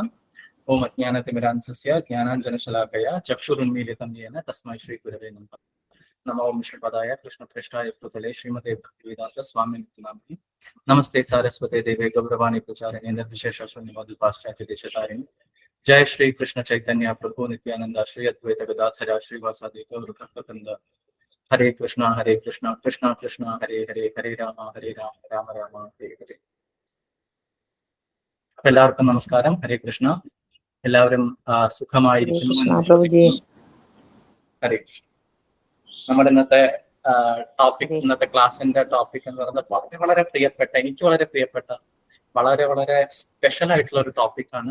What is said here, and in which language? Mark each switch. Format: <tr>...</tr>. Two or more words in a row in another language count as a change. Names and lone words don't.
<sa>ഓം അജ്ഞാനതിമിരാന്ധസ്യ ജ്ഞാനാഞ്ജനശലാകയ ചക്ഷുരുന്മീലിതം യേന തസ്മൈ ശ്രീ ഗുരവേ നമഃ. നമോ വിഷ്ണുപദായ കൃഷ്ണപൃഷ്ഠായ ഭൂതലേ ശ്രീമതേ ഭക്തിവേദാന്ത സ്വാമിൻ നാമി. നമസ്തേ സാരസ്വതേ ദേവേ ഗൗരവാണി പ്രചാരിണേ നിർവിശേഷ ശൂന്യവാദി പാശ്ചാത്യ ദേശധാരിണി. जय श्री कृष्ण चैतन्य प्रभु नित्यानंद श्री अद्वैत गदाधर श्रीवासादि गौर भक्तवृंद. हरे कृष्णा कृष्णा कृष्णा हरे हरे हरे राम राम राम हरे हरे.</sa> <ml>എല്ലാവർക്കും നമസ്കാരം. ഹരേ കൃഷ്ണ. എല്ലാവരും സുഖമായിരിക്കുന്നു. ഹരേ കൃഷ്ണ. നമ്മുടെ ഇന്നത്തെ ടോപ്പിക്, ഇന്നത്തെ ക്ലാസിന്റെ ടോപ്പിക് എന്ന് പറയുന്നത് വളരെ പ്രിയപ്പെട്ട, എനിക്ക് വളരെ പ്രിയപ്പെട്ട, വളരെ സ്പെഷ്യൽ ആയിട്ടുള്ള ഒരു ടോപ്പിക്കാണ്.</ml>